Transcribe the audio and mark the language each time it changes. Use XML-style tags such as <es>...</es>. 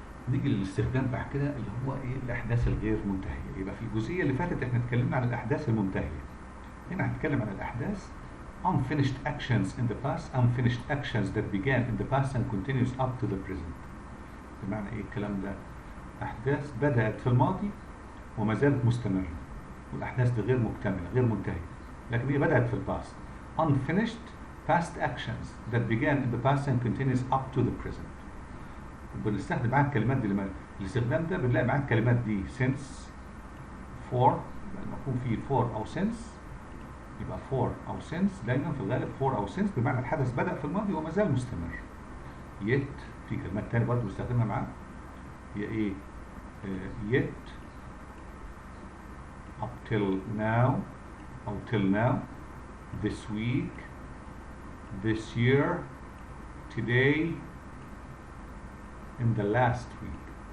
<ar>نيجي للاستخدام بعد كده اللي هو ايه الاحداث الغير منتهيه. يبقى في الجزئيه اللي فاتت احنا اتكلمنا عن الاحداث المنتهيه. هنا هنتكلم عن الاحداث</ar> <en>unfinished actions in the past, unfinished actions that began in the past and continues up to the present.</en> <ar>بمعنى ايه الكلام ده؟ احداث بدات في الماضي وما زالت مستمره. والاحداث دي غير مكتمله، غير منتهيه. لكن هي بدات في الباست.</ar> <en>Unfinished past actions that began in the past and continues up to the present.</en> <ar>بنستخدم معاها الكلمات دي. لما الاستخدام ده بنلاقي معاها الكلمات دي since, for، لما يكون في for او since يبقى for او since. دايما في الغالب for او since بمعنى الحدث بدأ في الماضي وما زال مستمر.</ar> <en>yet</en> <ar>في كلمات تانية برضه بنستخدمها معاها هي ايه؟</ar> <en>yet, up till now او till now, this week, this year, today, in the last week.</en>